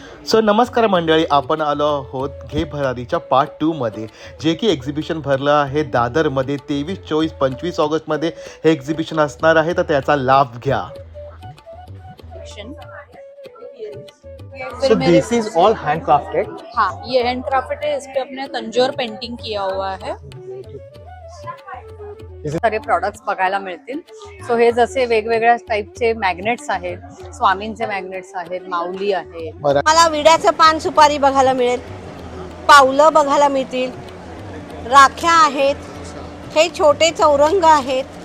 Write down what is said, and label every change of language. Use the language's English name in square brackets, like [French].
[Marathi] So नमस्कार मंडळी, आपण आलो आहोत घे भरारीच्या पार्ट 2 मध्ये, जे की एक्झिबिशन भरलं आहे दादरमध्ये 23, 24, 25 ऑगस्टमध्ये हे एक्झिबिशन असणार आहे, तर त्याचा लाभ घ्या. [English] So this is all handcrafted. [Hindi] हाँ, ये हैंडक्राफ्ट है। इस पे अपने तंजोर पेंटिंग किया हुआ है। [Marathi] सारे प्रोडक्ट्स बघायला मिळतील. सो हे जसे वेगवेगळ्या टाईपचे मॅग्नेट्स आहेत, स्वामींचे मॅग्नेट्स आहेत, माऊली आहे. मला विड्याचं पान सुपारी बघायला मिळेल, पावलं बघायला मिळतील, राख्या आहेत, हे छोटे चौरंग आहेत.